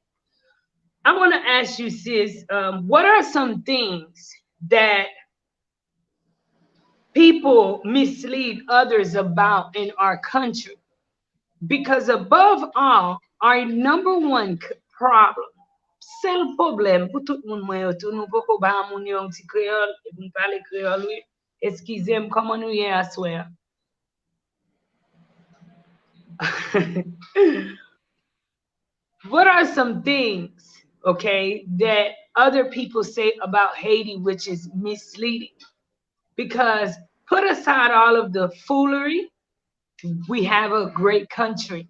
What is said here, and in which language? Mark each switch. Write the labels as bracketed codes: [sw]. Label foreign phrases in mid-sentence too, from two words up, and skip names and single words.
[en] I want to ask you, sis, what are some things that people mislead others about in our country? Because above all, our number one problem, [ht] sel problem pou tout moun mwen yo tou, nou poko ba moun yo yon ti kreol, e moun pale kreol we, eskize m, koman nou ye aswe? [en] What are some things, okay, that other people say about Haiti which is misleading? Because put aside all of the foolery, we have a great country.